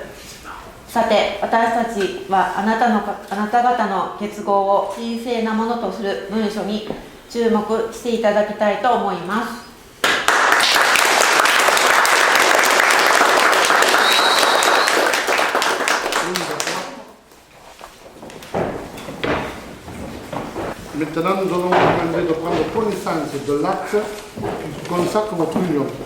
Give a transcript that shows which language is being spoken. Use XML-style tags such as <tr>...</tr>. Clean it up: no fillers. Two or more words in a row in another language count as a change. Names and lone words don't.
<ja>さて、私たちはあなた方の結合を神聖なものとする文書に注目していただきたいと思います。</ja> <fr>Maintenant, nous allons vous demander de prendre connaissance de l'acte qui consacre votre union.</fr>